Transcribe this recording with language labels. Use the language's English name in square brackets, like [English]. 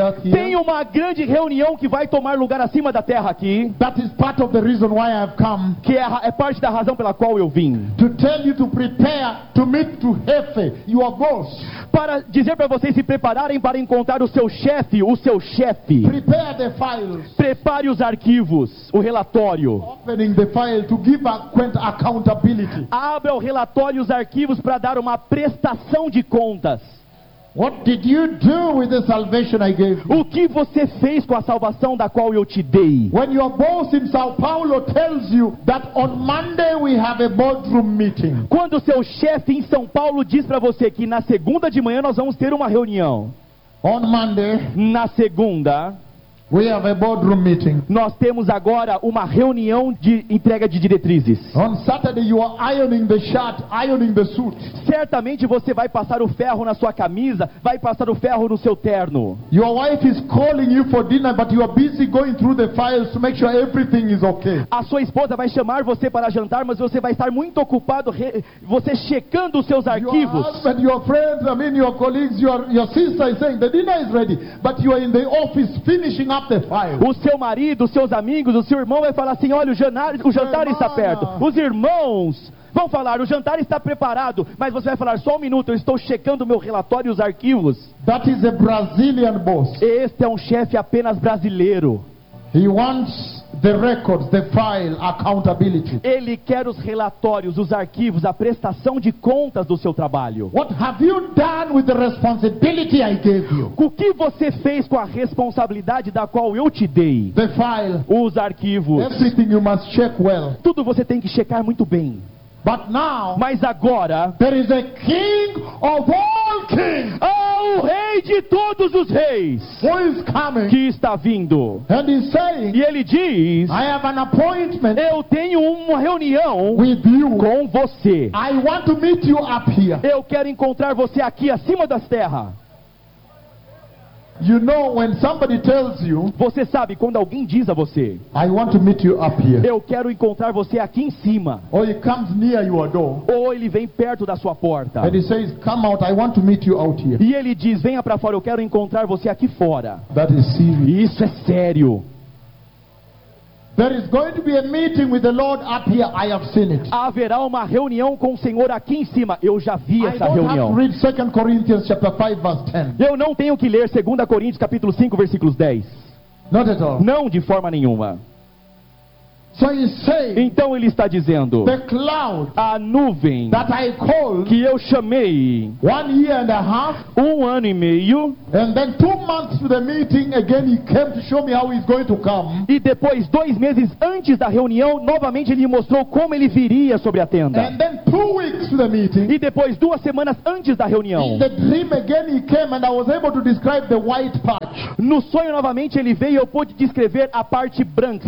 [Portuguese] Tem uma grande reunião que vai tomar lugar acima da terra aqui. [English] That is part of the reason why I have come. [Portuguese] Que é parte da razão pela qual eu vim. [English] To tell you to prepare to meet to Jefe, your boss. [Portuguese] Para dizer para vocês se prepararem para encontrar o seu chefe, o seu chefe. [English] Prepare the files. [Portuguese] Prepare os arquivos, o relatório. [English] Opening the file to give accountability. [Portuguese] Abra o relatório e os arquivos para dar uma prestação de contas. [English] What did you do with the salvation I gave you? [Portuguese] O que você fez com a salvação da qual eu te dei? [English] When your boss in São Paulo tells you that on Monday we have a boardroom meeting. [Portuguese] Quando o seu chefe em São Paulo diz para você que na segunda de manhã nós vamos ter uma reunião. [English] On Monday. [Portuguese] Na segunda. [English] We have a boardroom meeting. [Portuguese] Nós temos agora uma reunião de entrega de diretrizes. [English] On Saturday you are ironing the shirt, ironing the suit. [Portuguese] Certamente você vai passar o ferro na sua camisa, vai passar o ferro no seu terno. [English] Your wife is calling you for dinner, but you are busy going through the files to make sure everything is okay. [Portuguese] A sua esposa vai chamar você para jantar, mas você vai estar muito ocupado, você checando os seus arquivos. [English] Your husband, your friends, I mean your colleagues, your sister is saying the dinner is ready, but you are in the office finishing. [Portuguese] O seu marido, os seus amigos, o seu irmão vai falar assim: olha, o jantar está perto. Os irmãos vão falar: o jantar está preparado. Mas você vai falar: só um minuto, eu estou checando meu relatório e os arquivos. [English] That is a Brazilian boss. [Portuguese] Este é um chefe apenas brasileiro. [English] He wants the records, the file, accountability. [Portuguese] Ele quer os relatórios, os arquivos, a prestação de contas do seu trabalho. [English] What have you done with the responsibility I gave you? [Portuguese] O que você fez com a responsabilidade da qual eu te dei? [English] The file. [Portuguese] Os arquivos. [English] Everything you must check well. [Portuguese] Tudo você tem que checar muito bem. [English] But now, [Portuguese] mas agora, [English] there is a king of all kings. [Portuguese] Há o rei de todos os reis. [English] Who is coming? [Portuguese] Que está vindo. [English] And he's saying, [Portuguese] e ele diz, [English] I have an appointment. [Portuguese] Eu tenho uma reunião [English] with you. [Portuguese] Com você. [English] I want to meet you up here. [Portuguese] Eu quero encontrar você aqui acima das terras. [English] You know, when somebody tells you, [Portuguese] você sabe quando alguém diz a você, [English] I want to meet you up here. [Portuguese] Eu quero encontrar você aqui em cima. [English] Or he comes near your door. [Portuguese] Ou ele vem perto da sua porta. [English] And he says, come out, I want to meet you out here. [Portuguese] E ele diz, venha para fora, eu quero encontrar você aqui fora. [English] That is serious. [Portuguese] Isso é sério. [English] There is going to be a meeting with the Lord up here. I have seen it. [Portuguese] Haverá uma reunião com o Senhor aqui em cima. Eu já vi essa reunião. [English] I don't have to read 2 Corinthians chapter 5 verse 10. [Portuguese] Eu não tenho que ler 2 Coríntios capítulo 5 versículos 10. [English] Not at all. [Portuguese] Não de forma nenhuma. [English] So he's saying, [Portuguese] então ele está dizendo, [English] the cloud, [Portuguese] a nuvem [English] that I called, [Portuguese] que eu chamei, [English] 1 year and a half, [Portuguese] um ano e meio, [English] and then 2 months to the meeting again he came to show me how he's going to come. [Portuguese] E depois 2 meses antes da reunião, novamente ele mostrou como ele viria sobre a tenda. [English] And then 2 weeks to the meeting, [Portuguese] e depois 2 semanas antes da reunião, [English] in the dream again he came and I was able to describe the white patch. [Portuguese] No sonho novamente ele veio e eu pude descrever a parte branca.